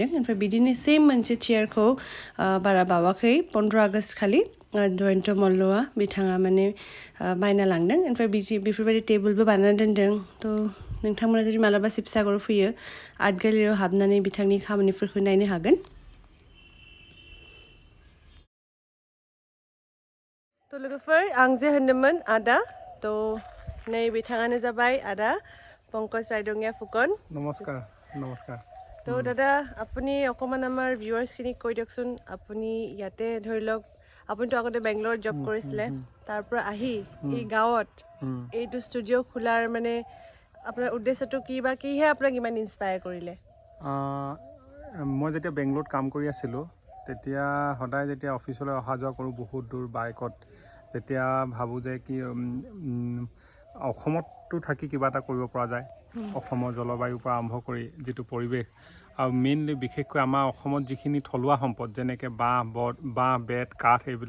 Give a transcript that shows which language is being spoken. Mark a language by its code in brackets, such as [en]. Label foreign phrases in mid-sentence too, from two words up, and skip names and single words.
[brx] ओमफ्राय बिदिनो सेम मोनसे चेयारखौ बारा बावाखै 15 आगष्ट खालि जयन्त मल्लआ बिथाङा माने बायना लांदों ओमफ्राय बेफोरबायदि टेबोलबो बानायना दोनदों थ' नोंथांमोना जुदि मालाबा शिबसागराव फैयो आर्ट गेलेरियाव हाबनानै बिथांनि खामानिफोरखौ नायनो हागोन थ' लोगोफोर आं जे होनदोंमोन आदा थ' नै बिथाङानो जाबाय आदा पंकज राइदंगिया फुकन नमस्कार [as] তো দাদা আপুনি অকণমান আমাৰ ভিউৱাৰ্ছখিনিক কৈ দিয়কচোন আপুনি ইয়াতে ধৰি লওক আপুনিতো আগতে বেংগলোৰত জব কৰিছিলে তাৰ পৰা আহি এই গাঁৱত এইটো ষ্টুডিঅ' খোলাৰ মানে আপোনাৰ উদ্দেশ্যটো কি বা কিহে আপোনাক ইমান ইনস্পায়াৰ কৰিলে মই যেতিয়া বেংগলোৰত কাম কৰি আছিলোঁ তেতিয়া সদায় যেতিয়া অফিচলৈ অহা যোৱা কৰোঁ বহুত দূৰ বাইকত তেতিয়া ভাবোঁ যে কি অসমতো থাকি কিবা এটা কৰিব পৰা যায় অসমৰ জলবায়ুৰ পৰা আৰম্ভ কৰি যিটো পৰিৱেশ আৰু মেইনলি বিশেষকৈ আমাৰ অসমত যিখিনি থলুৱা সম্পদ যেনেকৈ বাঁহ বেত কাঠ